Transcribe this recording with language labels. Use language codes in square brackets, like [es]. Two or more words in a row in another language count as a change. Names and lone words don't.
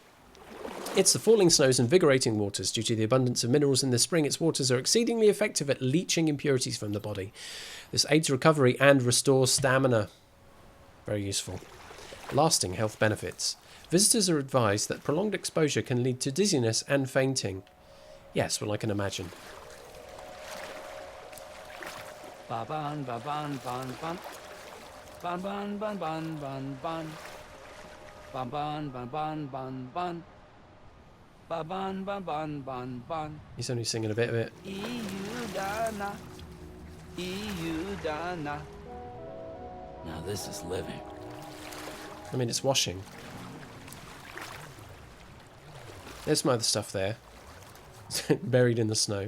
[en] It's the falling snow's invigorating waters. Due to the abundance of minerals in the spring, its waters are exceedingly effective at leaching impurities from the body. This aids recovery and restores stamina. Very useful. Lasting health benefits. Visitors are advised that prolonged exposure can lead to dizziness and fainting. Yes, well, I can imagine. Ba-ban, ba-ban, ban, ban. Ban, ban, ban, ban, ban, ban. Ban, ban, ban, ban, ban, ban. Ba-ban, ban, ban, ban, ban. He's only singing a bit of it. Iudana. Iudana. Now this is living. I mean, it's washing. There's some other stuff there. Buried in the snow.